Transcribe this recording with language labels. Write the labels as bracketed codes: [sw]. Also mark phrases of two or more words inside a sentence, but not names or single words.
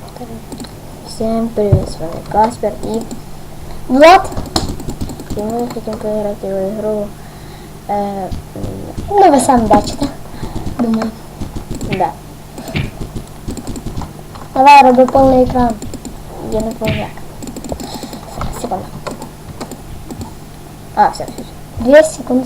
[ru] Всем привет, с вами Каспер и Влад. И мы хотим поиграть в игру. [uk] Ну, ви самі бачите. Думаю. [ru] Да. [uk] Давай, роби повний екран. [ru] Я не помню як. Секунду. А, все. [uk] 2 секунди.